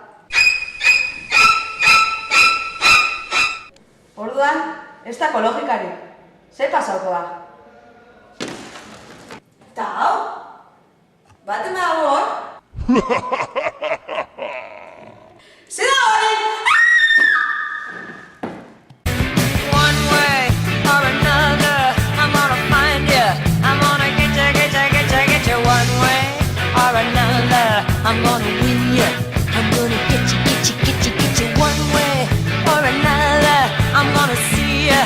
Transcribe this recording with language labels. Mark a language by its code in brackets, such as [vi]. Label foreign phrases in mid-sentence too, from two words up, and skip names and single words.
[eu] Orduan, ez da logikarik. Zer pasauko da? Eta hau? Baten dago hor? Zer da horren? [en] One way or another, I'm gonna find you. I'm gonna get you, get you, get you, get you. One way or another, I'm gonna win you. I'm gonna get you, get you, get you, get you. One way or another, I'm gonna see you.